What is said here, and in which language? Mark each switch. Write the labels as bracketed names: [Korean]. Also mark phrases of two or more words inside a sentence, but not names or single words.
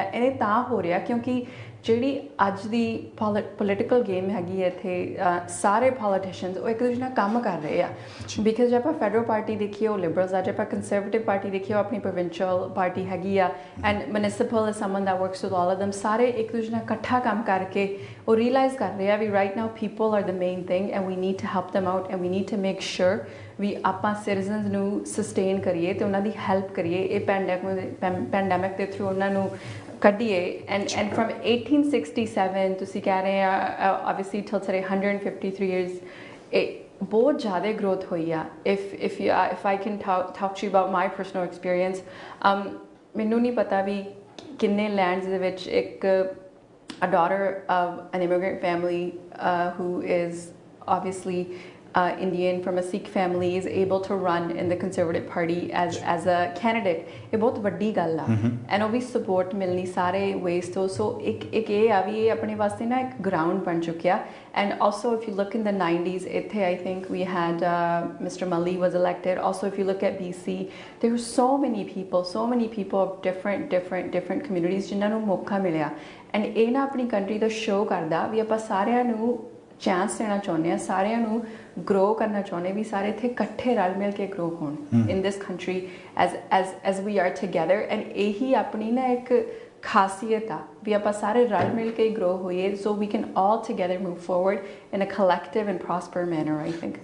[Punjabi] ਇਹ ਤਾਂ ਹੋ ਰਿਹਾ ਕਿਉਂਕਿ ਜਿਹੜੀ ਅੱਜ ਦੀ [English] political game [Punjabi] ਹੈਗੀ ਹੈ ਇੱਥੇ, ਸਾਰੇ ਪੋਲੀਟੀਸ਼ੀਅਨਸ ਉਹ ਇੱਕ ਦੂਜੇ ਨਾਲ ਕੰਮ ਕਰ ਰਹੇ ਆ। ਬਿਕਾਜ਼ ਜੇ ਆਪਾਂ [English] federal party [Punjabi] ਦੇਖੀਏ ਉਹ ਲਿਬਰਲਸ ਆ, ਜੇ ਆਪਾਂ ਕੰਜ਼ਰਵੇਟਿਵ ਪਾਰਟੀ ਦੇਖੀਏ ਉਹ ਆਪਣੀ [English] provincial party [Punjabi] ਹੈਗੀ ਆ, [English] and municipal is someone that works with all of them, [Punjabi] ਸਾਰੇ ਇੱਕ ਦੂਜੇ ਨਾਲ ਇਕੱਠਾ ਕੰਮ ਕਰਕੇ ਉਹ ਰੀਅਲਾਈਜ਼ ਕਰ ਰਹੇ ਆ ਵੀ [English] right now people are the main thing, and we need to help them out, and we need to make sure [Punjabi] ਵੀ ਆਪਾਂ ਸਿਟੀਜ਼ਨਸ ਨੂੰ ਸਸਟੇਨ ਕਰੀਏ ਤੇ ਉਹਨਾਂ ਦੀ ਹੈਲਪ ਕਰੀਏ ਇਹ ਪੈਂਡੈਮਿਕ ਦੇ ਥਰੂ ਉਹਨਾਂ ਨੂੰ ਕੱਢੀਏ। [English] and from 1867 [Punjabi] ਤੁਸੀਂ ਕਹਿ ਰਹੇ ਆ [English] obviously till today 153 years, [Punjabi] ਇਹ ਬਹੁਤ ਜ਼ਿਆਦਾ growth ਹੋਈ ਆ। [English] if I can talk to you about my personal experience, [Punjabi] ਮੈਨੂੰ ਨਹੀਂ ਪਤਾ ਵੀ ਕਿੰਨੇ ਲੈਂਡਸ ਦੇ ਵਿੱਚ ਇੱਕ [English] a daughter of an immigrant family who is obviously Indian from a Sikh family is able to run in the Conservative Party as a candidate, [Punjabi] ਇਹ ਬਹੁਤ ਵੱਡੀ ਗੱਲ ਆ। ਐਂਡ ਉਹ ਵੀ ਸਪੋਰਟ ਮਿਲਣੀ ਸਾਰੇ ਵੇਜ਼ ਤੋਂ। ਸੋ ਇੱਕ ਇਹ ਆ ਵੀ ਇਹ ਆਪਣੇ ਵਾਸਤੇ ਨਾ ਇੱਕ ਗਰਾਊਂਡ ਬਣ ਚੁੱਕਿਆ। [English] and also if you look in the 90s, ਇੱਥੇ I think we had Mr. Mali was elected. Also if you look at BC, there were so many people of different communities [Punjabi] ਜਿਨ੍ਹਾਂ ਨੂੰ ਮੌਕਾ ਮਿਲਿਆ। ਐਂਡ ਇਹ ਨਾ ਆਪਣੀ ਕੰਟਰੀ ਦਾ ਸ਼ੋਅ ਕਰਦਾ ਵੀ ਆਪਾਂ ਸਾਰਿਆਂ ਨੂੰ ਚਾਂਸ ਦੇਣਾ ਚਾਹੁੰਦੇ ਹਾਂ, ਸਾਰਿਆਂ ਨੂੰ ਗਰੋ ਕਰਨਾ ਚਾਹੁੰਦੇ ਵੀ ਸਾਰੇ ਇੱਥੇ ਇਕੱਠੇ ਰਲ ਮਿਲ ਕੇ ਗਰੋ ਹੋਣ [English] in this country as we are together. [Punjabi] ਐਂਡ ਇਹੀ ਆਪਣੀ ਨਾ ਇੱਕ ਖਾਸੀਅਤ ਆ ਵੀ ਆਪਾਂ ਸਾਰੇ ਰਲ ਮਿਲ ਕੇ ਗਰੋ ਹੋਈਏ [English] so we can all together move forward in a collective and prosper manner I think.